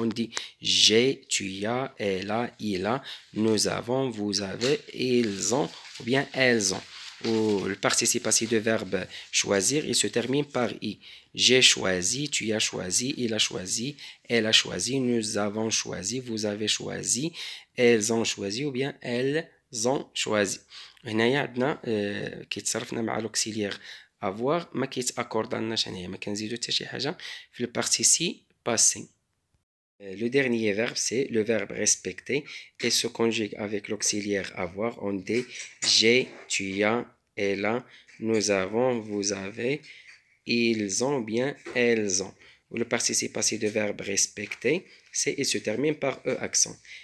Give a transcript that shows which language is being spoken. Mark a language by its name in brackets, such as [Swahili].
[French] On dit j'ai, tu y as, elle a, il a, nous avons, vous avez, ils ont ou bien elles ont. Ou le participe passé de verbe choisir, il se termine par i. J'ai choisi, tu as choisi, il a choisi, elle a choisi, nous avons choisi, vous avez choisi, elles ont choisi ou bien elles ont choisi. [Arabic] هنايا عندنا كيتصرفنا مع لوكسيليير avoir ما كيتاكورداناش هنايا ما كنزيدو حتى شي حاجه في البارتيسي باسي. [French] Le dernier verbe, c'est le verbe respecter et se conjugue avec l'auxiliaire avoir. On dit j'ai, tu as, elle a, nous avons, vous avez, ils ont bien, elles ont. Le participe passé de verbe respecter, c'est il se termine par e accent.